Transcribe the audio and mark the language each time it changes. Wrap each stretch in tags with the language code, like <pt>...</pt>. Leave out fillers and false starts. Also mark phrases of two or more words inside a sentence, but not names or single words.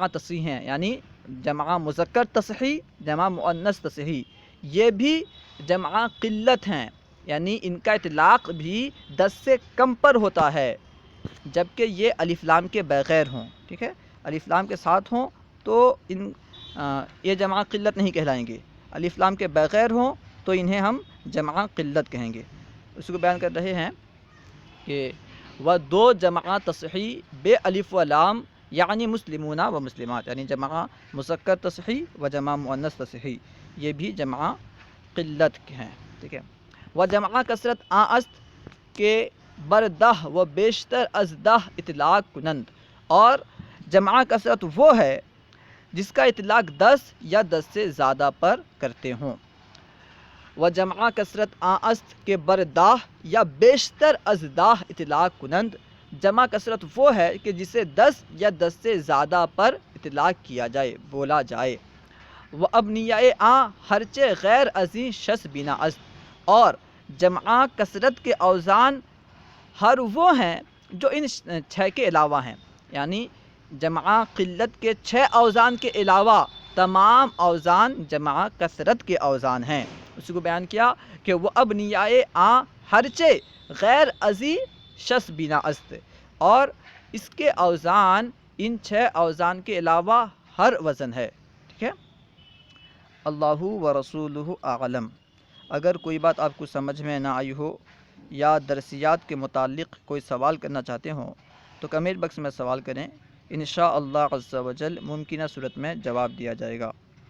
<ur>تصحیح ہیں یعنی جمع مذکر تصحیح، جمع مؤنث تصحیح، یہ بھی جمع قلت ہیں، یعنی ان کا اطلاق بھی 10 سے کم پر ہوتا ہے، جبکہ یہ الف لام کے بغیر ہوں، ٹھیک ہے، الف لام کے ساتھ ہوں تو یہ جمع قلت نہیں کہلائیں گے، الف لام کے بغیر ہوں تو انہیں ہم جمع قلت کہیں گے۔ اس کو بیان کر رہے ہیں کہ وہ 2 جمع تصحیح بے الف و لام یعنی مسلمون و مسلمات، یعنی جمع مذکر تصحیح و جمع مؤنث تصحیح، یہ بھی جمع قلت ہیں، ٹھیک ہے۔</ur> <fa>و جمع کثرت است کے بردہ و بیشتر از دہ اطلاق کنند،</fa> <ur>اور جمع کثرت وہ ہے جس کا اطلاق 10 یا 10 سے زیادہ پر کرتے ہوں۔</ur> <fa>و جمع کثرت است کے بردہ یا بیشتر از دہ اطلاق کنند،</fa> <ur>جمع کثرت وہ ہے کہ جسے 10 یا 10 سے زیادہ پر اطلاق کیا جائے، بولا جائے۔</ur> <fa>و ابنیائے ہرچے غیر ازیں شس بنا است،</fa> <ur>اور جمع کثرت کے اوزان ہر وہ ہیں جو ان 6 کے علاوہ ہیں، یعنی جمع قلت کے 6 اوزان کے علاوہ تمام اوزان جمع کثرت کے اوزان ہیں۔ اسی کو بیان کیا کہ</ur> <fa>وہ ابنیائے ہرچے غیر ازی شس بنا است،</fa> <ur>اور اس کے اوزان ان 6 اوزان کے علاوہ ہر وزن ہے، ٹھیک ہے۔</ur> <ar>اللہ و رسولہ اعلم۔</ar> <ur>اگر کوئی بات آپ کو سمجھ میں نہ آئی ہو یا درسیات کے متعلق کوئی سوال کرنا چاہتے ہوں تو کمنٹ باکس میں سوال کریں،</ur> <ar>انشاءاللہ عز و جل</ar> <ur>ممکنہ صورت میں جواب دیا جائے گا۔</ur>